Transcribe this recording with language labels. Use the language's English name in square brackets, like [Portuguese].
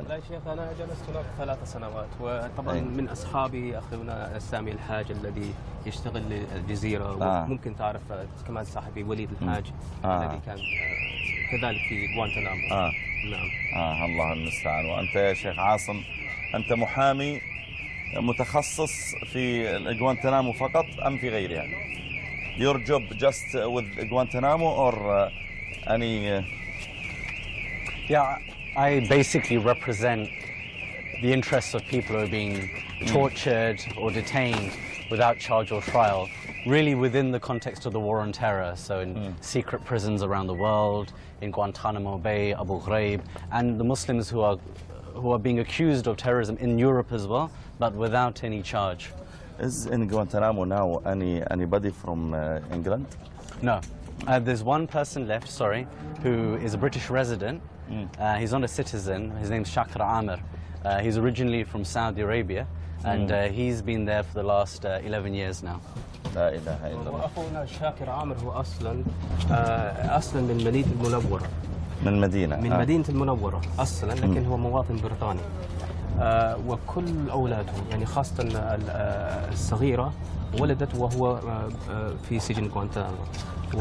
[Arabic] لا شيخ، أنا جلست هناك 3 سنوات، وطبعا من أصحابي أخونا سامي الحاج الذي يشتغل للجزيرة، ممكن تعرف كمان صاحبي وليد الحاج الذي كان كذلك في غوانتانامو. الله المستعان. وأنت يا شيخ عاصم أنت محامي متخصص في غوانتانامو فقط أم في غيرها؟ [English] Your job just with Guantanamo or any... Yeah, I basically represent the interests of people who are being tortured or detained without charge or trial, really within the context of the war on terror, so in secret prisons around the world, in Guantanamo Bay, Abu Ghraib, and the Muslims who are being accused of terrorism in Europe as well, but without any charge. Is in Guantanamo now anybody from England? No. There's one person left, sorry, who is a British resident. He's not a citizen. His name's Shakir Amir. He's originally from Saudi Arabia, and he's been there for the last 11 years now. [Arabic] لا إله إلا الله. أخونا شاكر عامر هو أصلاً من مدينة المنورة. من مدينة. من مدينة المنورة أصلاً، لكن هو مواطن بريطاني. وكل أولاده يعني خاصة الصغيرة ولدت وهو في سجن غوانتانامو.